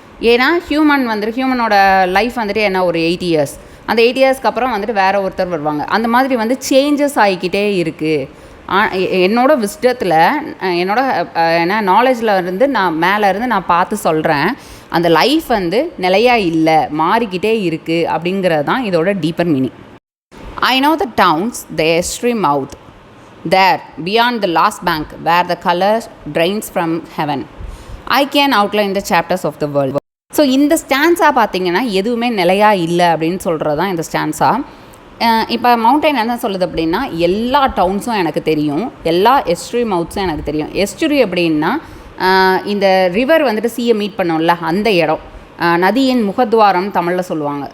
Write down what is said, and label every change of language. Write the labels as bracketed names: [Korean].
[Tamil] ஏன்னா ஹியூமனோட லைஃப் வந்துட்டு என்ன ஒரு 8 இயர்ஸ், அந்த 8 இயர்ஸ்க்கு அப்புறம் வந்துட்டு வேறு ஒருத்தர் வருவாங்க. அந்த மாதிரி வந்து சேஞ்சஸ் ஆகிக்கிட்டே இருக்குது. என்னோட விஸ்டத்தில் என்னோட நாலேஜில் இருந்து நான் பார்த்து சொல்கிறேன், அந்த லைஃப் வந்து நிலையாக இல்லை, மாறிக்கிட்டே இருக்குது அப்படிங்கிறது தான் இதோட deeper meaning. [English] I know the towns, the estuary mouth, there beyond the last bank where the color drains from heaven. I can outline the chapters of the world. [Tamil] So இந்த ஸ்டான்ஸா பார்த்திங்கன்னா எதுவுமே நிலையாக இல்லை அப்படின்னு சொல்கிறது தான் இந்த ஸ்டான்ஸா. இப்போ மவுண்டைன் என்ன சொல்லுது அப்படின்னா எல்லா டவுன்ஸும் எனக்கு தெரியும், எல்லா எஸ்ட்ரி மவுத்ஸும் எனக்கு தெரியும். எஸ்ட்ரி அப்படின்னா இந்த ரிவர் வந்துட்டு சீயை மீட் பண்ணோம்ல அந்த இடம், நதியின் முகத்வாரம் தமிழில் சொல்லுவாங்க.